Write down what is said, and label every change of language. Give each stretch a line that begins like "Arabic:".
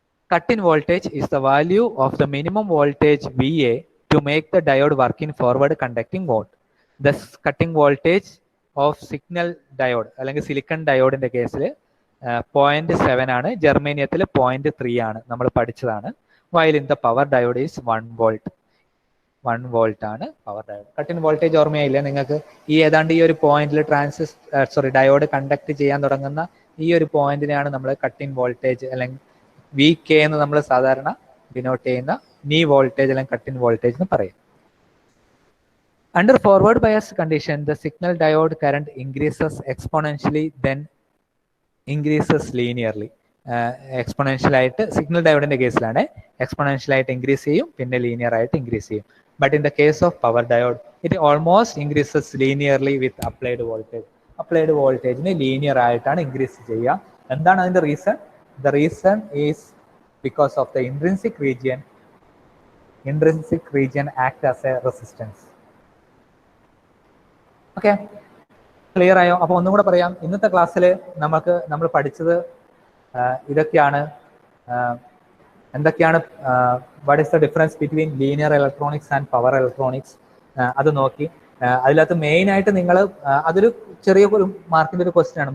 English: Cut-in voltage is the value of the minimum voltage VA to make the diode work in forward conducting mode. Thus, cutting voltage of signal diode
Malayalam: അല്ലെങ്കിൽ silicon ഡയോഡിന്റെ കേസിൽ 0.7 ആണ്, ജെർമേനിയത്തിൽ 0.3 ആണ്, നമ്മൾ പഠിച്ചതാണ്.
English: while in the power diode is 1 volt.
Malayalam: 1 volt ആണ് power diode. കട്ടിൻ voltage ഓർമ്മയായില്ല നിങ്ങൾക്ക്? ഈ ഏതാണ്ട് ഈ ഒരു പോയിന്റിൽ ഡയോഡ് കണ്ടക്ട് ചെയ്യാൻ തുടങ്ങുന്ന ഈ ഒരു പോയിന്റിനെയാണ് നമ്മൾ കട്ടിൻ വോൾട്ടേജ് അല്ലെങ്കിൽ VK എന്ന് നമ്മൾ സാധാരണ ഡിനോട്ട് ചെയ്യുന്ന നീ വോൾട്ടേജ് അല്ലെങ്കിൽ കട്ടിൻ വോൾട്ടേജ് എന്ന് പറയും.
English: Under forward bias condition, the signal diode current increases exponentially, then increases linearly.
Malayalam: Exponential ആയിട്ട് സിഗ്നൽ ഡയോഡിന്റെ കേസിലാണ് എക്സ്പൊണൻഷ്യൽ ആയിട്ട് ഇൻക്രീസ് ചെയ്യും, പിന്നെ ലീനിയർ ആയിട്ട് ഇൻക്രീസ് ചെയ്യും.
English: But in the case of power diode it almost increases linearly with applied voltage.
Malayalam: Applied വോൾട്ടേജിന് linear ആയിട്ടാണ് ഇൻക്രീസ് ചെയ്യുക. എന്താണ് അതിന്റെ reason?
English: The reason is because of the intrinsic region. Intrinsic region act as a resistance.
Malayalam: Okay, clear ആയോ? അപ്പോൾ ഒന്നും കൂടെ പറയാം. ഇന്നത്തെ ക്ലാസ്സിൽ നമ്മൾ പഠിച്ചത് ഇതൊക്കെയാണ്. എന്തൊക്കെയാണ്?
English: what is the difference between linear electronics and power electronics,
Malayalam: അത് നോക്കി. അതിനകത്ത് മെയിൻ ആയിട്ട് നിങ്ങൾ അതൊരു ചെറിയ ഒരു മാർക്കിന്റെ ഒരു ക്വസ്റ്റ്യൻ ആണ്.